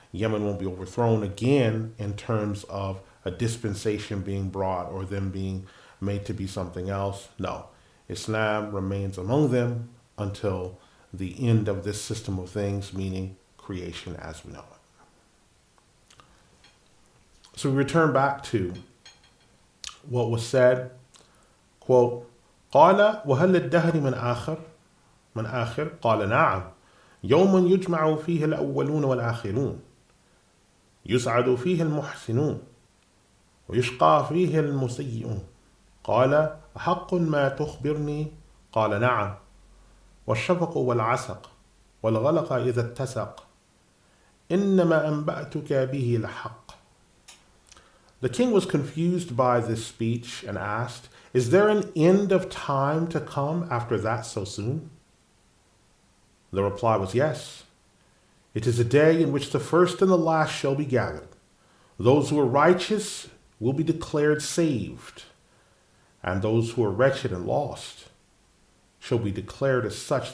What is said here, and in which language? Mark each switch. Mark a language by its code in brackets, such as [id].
[en] Yemen won't be overthrown again in terms of a dispensation being brought or them being made to be something else. No, Islam remains among them until the end of this system of things, meaning creation as we know it. So we return back to what was said, quote, [ar] قال وهل للدهر من آخر قال نعم يوم يجمع فيه الأولون والآخرون يسعد فيه المحسنون ويشقى فيه المسيئون قال أحق ما تخبرني قال نعم والشفق والعسق والغلق إذا اتسق إنما أنبأتك به لحق. [en] The king was confused by this speech and asked, "Is there an end of time to come after that so soon?" The reply was yes. It is a day in which the first and the last shall be gathered. Those who are righteous will be declared saved, and those who are wretched and lost shall be declared as such.